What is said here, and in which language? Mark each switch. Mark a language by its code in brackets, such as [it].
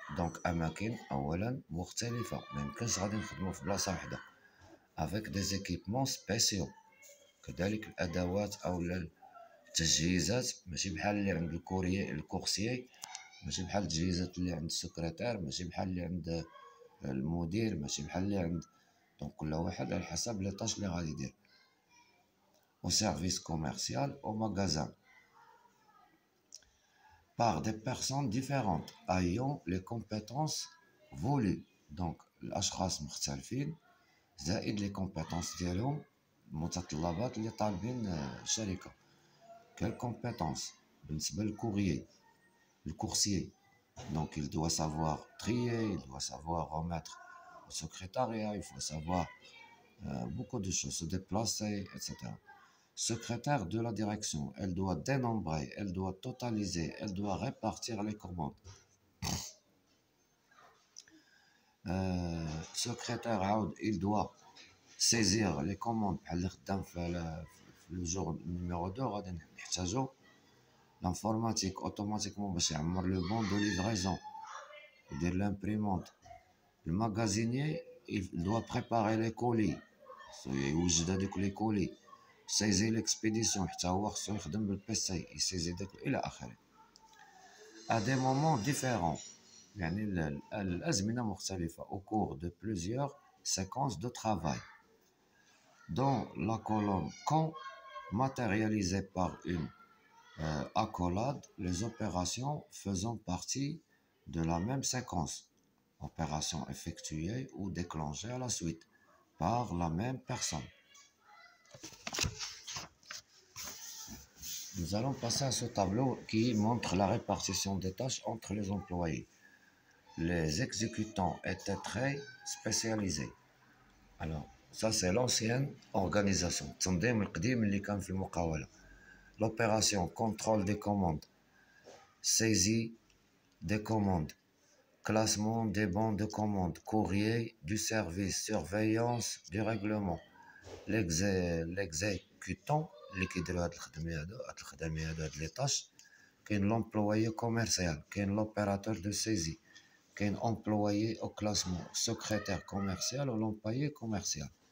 [ar] Donc, أماكن أولا مختلفة. ما يمكنش غادي نخدمو في بلاصة واحدة. [fr] Avec des équipements spéciaux. [ar] كذلك الأدوات أو التجهيزات ماشي بحال اللي عند الكورسيي ماشي بحال التجهيزات اللي عند السكرتير ماشي بحال اللي عند المدير ماشي بحال اللي عند دونك كل واحد على حسب لي طاش اللي غادي يدير. [fr] Au service commercial, au magasin. Par des personnes différentes ayant les compétences voulues. [ar] Donc الأشخاص مختلفين زائد [fr] les compétences [ar] ديالهم المتطلبات اللي طالبين الشركة. [fr] Quelles compétences? [ar] بالنسبة للكوريي الكورسيي [fr] donc il doit savoir trier, il doit savoir remettre au secrétariat, il faut savoir beaucoup de choses, se déplacer, etc. Secrétaire de la direction, elle doit dénombrer, elle doit totaliser, elle doit répartir les commandes. Secrétaire [ar] عاود [fr] il doit saisir les commandes [ar] بحال اللي خدام في [fr] le jour numéro 2 [ar] غادي نحتاجو [fr] l'informatique automatiquement [ar] باش يعمر [fr] le bon de livraison [ar] يدير [fr] l'imprimante. Le magasinier il doit préparer les colis [ar] يوجد هذوك [fr] les colis. [ar] سيزي [fr] l'expédition [ar] حتى هو خصو يخدم بالبيسي يسيزي داك الى اخره. [fr] à des moments différents [ar] يعني الازمنه مختلفه [fr] au cours de plusieurs séquences de travail. Dans la colonne quand matérialisée par une accolade les opérations faisant partie de la même séquence, opération effectuée ou déclenchée à la suite par la même personne. Nous allons passer à ce tableau qui montre la répartition des tâches entre les employés. Les exécutants étaient très spécialisés. Alors, ça c'est l'ancienne organisation. [ar] التنظيم القديم اللي كان في المقاولة. [fr] L'opération contrôle des commandes, saisie des commandes, classement des bons de commande, courrier du service, surveillance du règlement. L'exécutant [ar] اللي كيديروا هاد الخدمة هادو هاد لي طاش كاين l'employé commercial, كاين [fr] l'opérateur de saisie, [ar] كاين [fr] employé au classement, secrétaire commercial ou l'employé commercial.